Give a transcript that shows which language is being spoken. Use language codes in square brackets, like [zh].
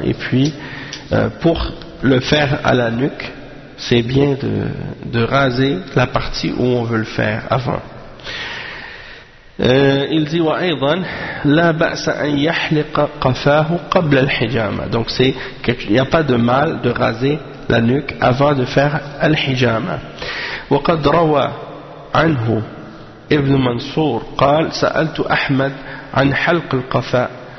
[fr] Et puis, pour le faire à la nuque, c'est bien de raser la partie où on veut le faire avant. Il dit [ar] وأيضا لا بأس أن يحلق قفاه قبل الحجامة. [fr] Donc c'est qu'il n'y a pas de mal de raser la nuque avant de faire الحجامة. [ar] وقد روى عنه ابن منصور قال سألت أحمد عن حلق القفاء